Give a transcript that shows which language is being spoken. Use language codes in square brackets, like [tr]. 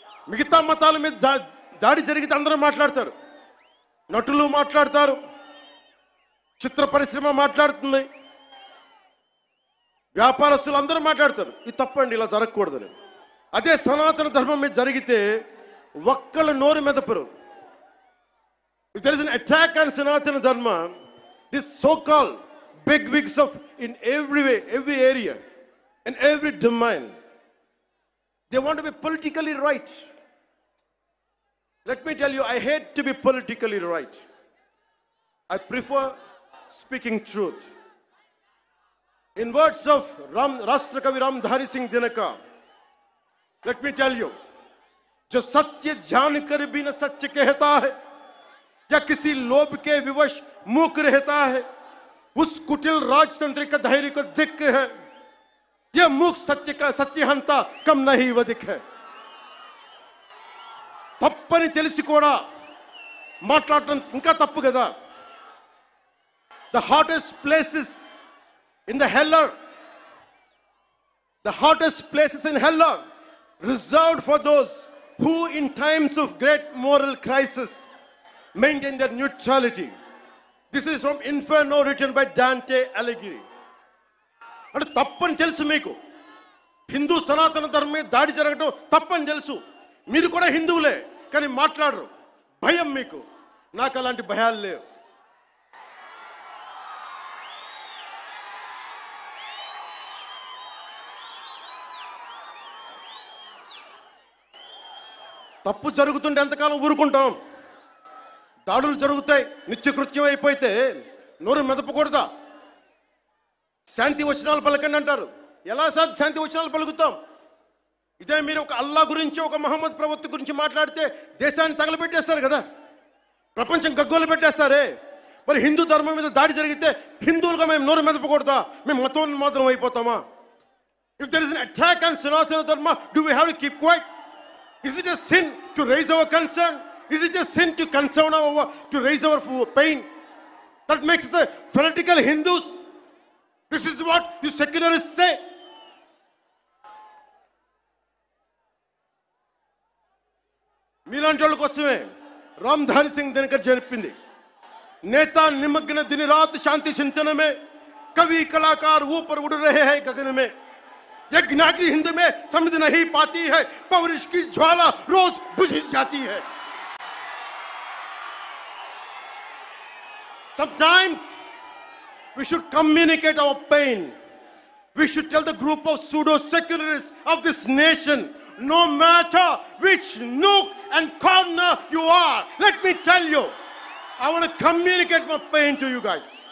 [te] మిగతా మతాల మీద దాడి జరిగితే అందరూ మాట్లాడతారు. నటులు మాట్లాడతారు, చిత్ర పరిశ్రమ మాట్లాడుతుంది, వ్యాపారస్తులు అందరూ మాట్లాడతారు. ఇది తప్పండి, ఇలా జరగకూడదని. అదే సనాతన ధర్మం మీద జరిగితే ఒక్కళ్ళ నోరు మెదపరు. [en] If there is an attack on Sanatana Dharma, this so-called big wigs of in every way, every area, in every domain, they want to be politically right. Let me tell you, I hate to be politically right. I prefer speaking truth. In words of Rashtrakavi Ramdhari Singh Dinaka, let me tell you, [hi] जो सत्य जानकर भी न सत्य कहता है या किसी लोभ के विवश मूक रहता है, उस कुटिल राजतंत्र का धैर्य को दिक्क है. यह मूक सत्य का सत्यहंता कम नहीं वधिक है. [te] తప్పని తెలిసి కూడా మాట్లాడటం ఇంకా తప్పు కదా. [en] The hottest places in the hell are, the hottest places in hell are reserved for those who in times of great moral crisis maintain their neutrality. This is from Inferno written by Dante Alighieri. [te] అంటే తప్పని తెలుసు మీకు, హిందూ సనాతన ధర్మం మీద దాడి జరగడం తప్పని తెలుసు, మీరు కూడా హిందువులే, కానీ మాట్లాడరు. భయం మీకు. నాకు అలాంటి భయాలు లేవు. తప్పు జరుగుతుంటే ఎంతకాలం ఊరుకుంటాం? దాడులు జరుగుతాయి, నిత్యకృత్యం అయిపోతే నోరు మెదపకూడదా? శాంతి వచనాలు పలకండి అంటారు. ఎలా శాంతి వచనాలు పలుకుతాం? ఇదే మీరు ఒక అల్లా గురించి, ఒక మహమ్మద్ ప్రవక్త గురించి మాట్లాడితే దేశాన్ని తగలబెట్టేస్తారు కదా, ప్రపంచం గగ్గోలు పెట్టేస్తారే. మరి హిందూ ధర్మం మీద దాడి జరిగితే హిందువులుగా మేము నోరు మెదపకూడదా? మేము మతోన్మాదం అయిపోతామా? [en] If there is an attack on Sanatana Dharma, do we have to keep quiet? Is it a sin to raise our concern? Is it a sin to concern to raise our pain? That makes us a fanatical Hindus. This is what you secularists say. [te] మీలాంటి వాళ్ళ కోసమే రామ్ధారి సింగ్ దినకర్ చెప్పింది, [hi] నేతా నిమగ్న दिन रात शांति चिंतन में, कवि कलाकार ऊपर उड़ रहे हैं गगन में. यज्ञाग्नि हिंद में समझ नहीं पाती है, पौरुष की ज्वाला रोज बुझ जाती है. [en] Sometimes we should communicate our pain. We should tell the group of pseudo-secularists of this nation, no matter which nook and corner you are, let me tell you, I want to communicate my pain to you guys.